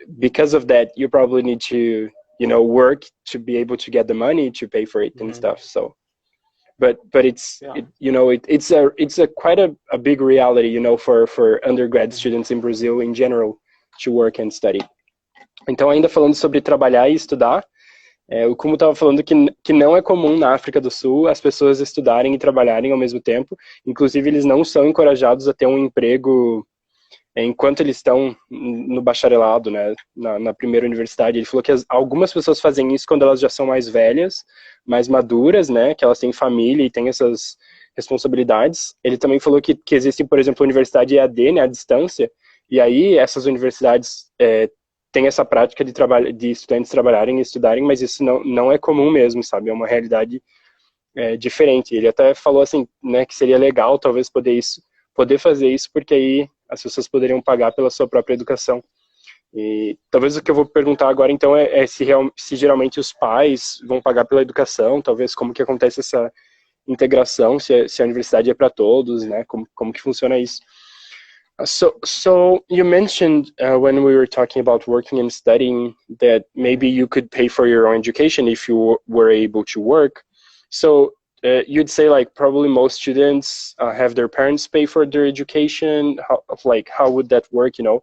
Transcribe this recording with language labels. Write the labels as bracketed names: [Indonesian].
[English] because of that, you probably need to, work to be able to get the money to pay for it and Hmm. stuff. So, but Yeah. it's a quite a big reality, for undergrad Hmm. students in Brazil in general to work and study. [Portuguese] Então, ainda falando sobre trabalhar e estudar, o Kumo estava falando que não é comum na África do Sul as pessoas estudarem e trabalharem ao mesmo tempo. Inclusive, eles não são encorajados a ter um emprego enquanto eles estão no bacharelado, né, na primeira universidade. Ele falou que algumas pessoas fazem isso quando elas já são mais velhas, mais maduras, né, que elas têm família e têm essas responsabilidades. Ele também falou que existe, por exemplo, a universidade EAD, né, à distância, e aí essas universidades têm essa prática de estudantes trabalharem e estudarem, mas isso não é comum mesmo, sabe? É uma realidade diferente. Ele até falou assim, né, que seria legal talvez poder fazer isso, porque aí as pessoas poderiam pagar pela sua própria educação. E talvez o que eu vou perguntar agora então é se geralmente os pais vão pagar pela educação, talvez como que acontece essa integração, se a universidade é para todos, né? Como que funciona isso? [English] So you mentioned when we were talking about working and studying that maybe you could pay for your own education if you were able to work. So you'd say like probably most students have their parents pay for their education. How would that work?